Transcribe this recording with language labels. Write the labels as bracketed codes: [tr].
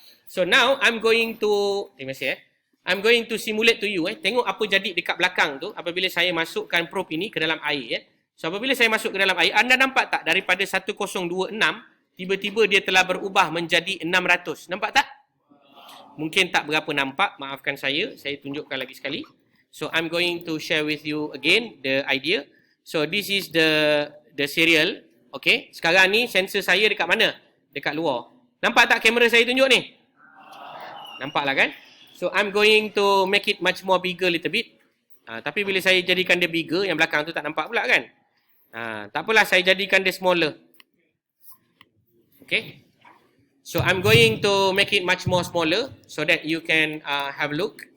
[en] So now I'm going to, [ms] terima kasih [en] I'm going to simulate to you. [ms] Tengok apa jadi dekat belakang tu apabila saya masukkan probe ini ke dalam air. So apabila saya masuk ke dalam air, anda nampak tak daripada 1026 tiba-tiba dia telah berubah menjadi 600. Nampak tak? Mungkin tak berapa nampak, maafkan saya tunjukkan lagi sekali. [en] So I'm going to share with you again the idea. So this is the serial. [ms] Okay, sekarang ni sensor saya dekat mana? Dekat luar. Nampak tak kamera saya tunjuk ni? Nampaklah kan? [en] So I'm going to make it much more bigger little bit. [ms] Tapi bila saya jadikan dia bigger, yang belakang tu tak nampak pula kan? Tak apalah, saya jadikan dia smaller. Okay. [en] So I'm going to make it much more smaller so that you can have a look.